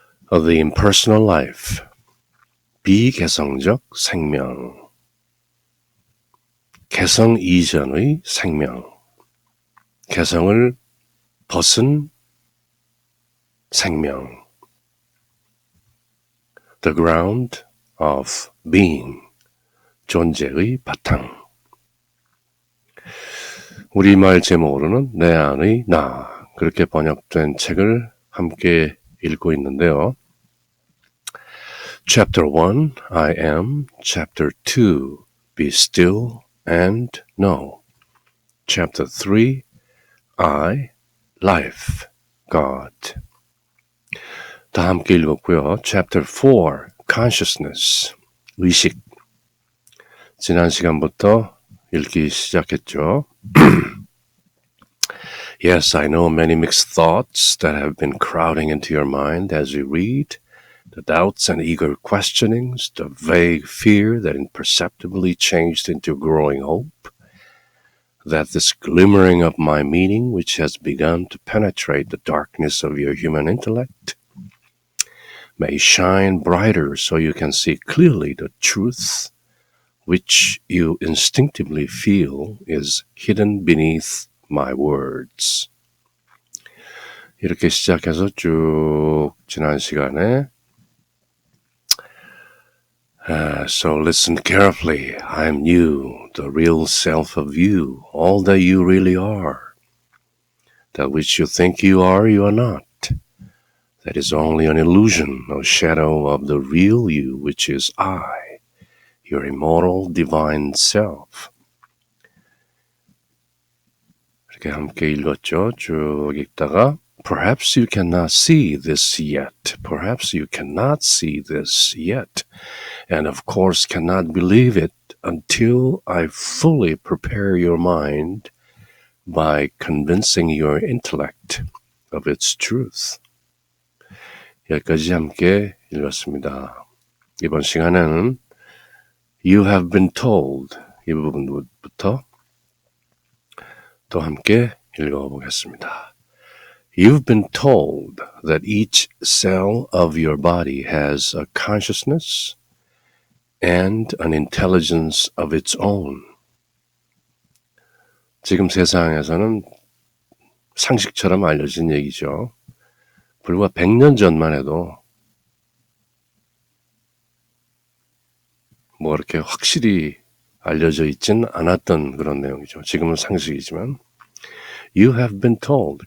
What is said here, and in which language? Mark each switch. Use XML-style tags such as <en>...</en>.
<en>The Impersonal Life,</en> <ko>비개성적 생명, 개성 이전의 생명, 개성을 벗은 생명,</ko> <en>The Ground of Being,</en> <ko>존재의 바탕. 우리말 제목으로는 내 안의 나, 그렇게 번역된 책을 함께 읽고 있는데요.</ko> <en>Chapter 1, I am. Chapter 2, Be still and know. Chapter 3, I, Life, God.</en> <ko>다 함께 읽었고요.</ko> <en>Chapter 4, Consciousness,</en> <ko>의식. 지난 시간부터 읽기 시작했죠.</ko> <en>Yes, I know many mixed thoughts that have been crowding into your mind as you read, the doubts and eager questionings, the vague fear that imperceptibly changed into growing hope, that this glimmering of my meaning which has begun to penetrate the darkness of your human intellect may shine brighter so you can see clearly the truth which you instinctively feel is hidden beneath my words.</en> <ko>이렇게 시작해서 쭉 지난 시간에</ko> <en>So listen carefully. I am you, the real self of you, all that you really are. That which you think you are not. That is only an illusion, a shadow of the real you, which is I, your immortal divine self.</en> <ko>이렇게 함께 읽었죠. 쭉 읽다가</ko> <en>Perhaps you cannot see this yet. Perhaps you cannot see this yet. And of course cannot believe it until I fully prepare your mind by convincing your intellect of its truth.</en> <ko>여기까지 함께 읽었습니다. 이번 시간에는</ko> <en>You have been told</en> <ko>이 부분부터 또 함께 읽어보겠습니다.</ko> <en>You've been told that each cell of your body has a consciousness and an intelligence of its own.</en> <ko>지금 세상에서는 상식처럼 알려진 얘기죠. 불과 100년 전만 해도 뭐 이렇게 확실히 알려져 있진 않았던 그런 내용이죠. 지금은 상식이지만</ko> <en>You have been told.</en>